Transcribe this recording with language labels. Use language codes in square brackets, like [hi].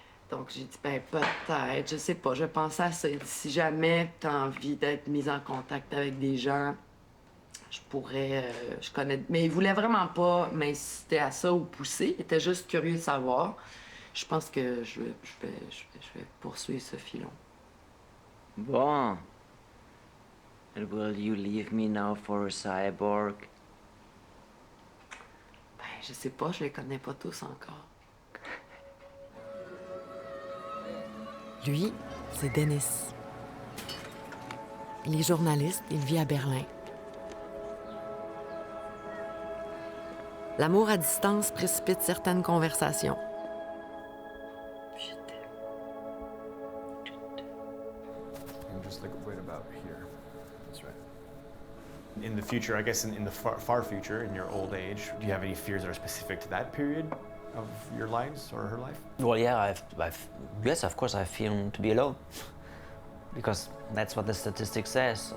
[fr] Donc j'ai dit, peut-être, je sais pas, je pensais à ça. Si jamais tu as envie d'être mise en contact avec des gens, je pourrais, je connais... Mais il voulait vraiment pas m'inciter à ça ou pousser, il était juste curieux de savoir. Je pense que je vais poursuivre ce filon. Bon. [en] And will you leave me now for a cyborg? [fr] Ben, je sais pas, je les connais pas tous encore. Lui, c'est Dennis. Il est journaliste, il vit à Berlin. L'amour à distance précipite certaines conversations. [en] And just like right about here. That's right. In the future, I guess in the far future, in your old age, do you have any fears that are specific to that period of your lives or her life? Well, yeah, yes, of course, I feel to be alone. Because that's what the statistics says.